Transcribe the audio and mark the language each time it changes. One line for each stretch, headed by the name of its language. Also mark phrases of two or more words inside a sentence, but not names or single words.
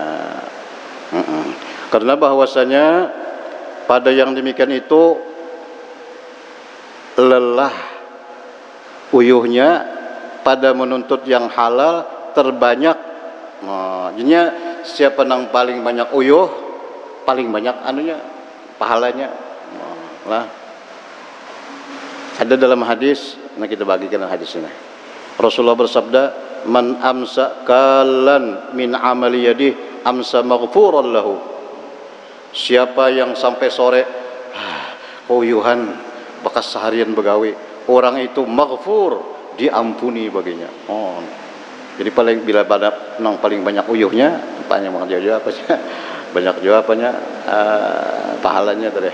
Indonesian: Karena bahwasanya pada yang demikian itu lelah uyuhnya pada menuntut yang halal terbanyak.
Banjar: Nah, jadinya siapa nang paling banyak uyuh, paling banyak anunya pahalanya.
Indonesian: Nah, ada dalam hadis, nah kita bagikan hadis ini. Rasulullah bersabda,
Arabic: "من أمسى كالا من عمل يده أمسى مغفورا له."
Banjar: Siapa yang sampai sore uyuhan bekas seharian begawi, orang itu maghfur, diampuni baginya. Oh. Jadi bila pada nang paling banyak uyuhnya, banyak apa sih?
Indonesian: Banyak jawabannya pahalanya tadi.